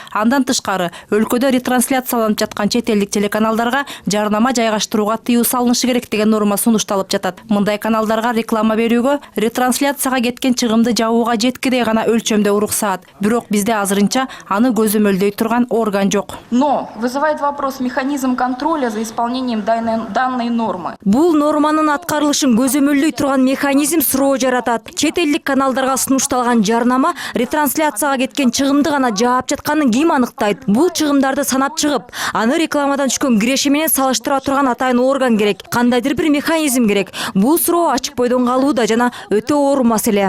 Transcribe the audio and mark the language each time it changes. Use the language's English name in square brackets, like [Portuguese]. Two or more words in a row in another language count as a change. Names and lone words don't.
[Kyrgyz] Андан тышкары өлкөдө ретрансляцияланып жаткан чет элдик телеканалдарга жарнама жайгаштырууга тыюу салынышы керек деген норма сунушталып жатат. Мындай каналдарга реклама берүүгө, ретрансляцияга кеткен чыгымды жабууга жеткирей гана өлчөмдө уруксаат. Бирок бизде азырынча аны көзөмөлдөй турган орган жок. [Russian] Но вызывает вопрос механизм контроля за исполнением данной нормы. [Kyrgyz] Бул норманын аткарылышын көзөмөлдөй турган механизм суроо жаратат. Чет элдик каналдарга сунушталган жарнама ретрансляцияга кеткен чыгымды гана жаап жатканын ким аныктайт? Бул чыгымдарды санап чыгып, аны рекламадан түшкөн киреши менен салыштыра турган атайын орган керек. Кандайдыр бир механизм керек. Бул суроо ачык бойдон калууда жана өтө оор маселе.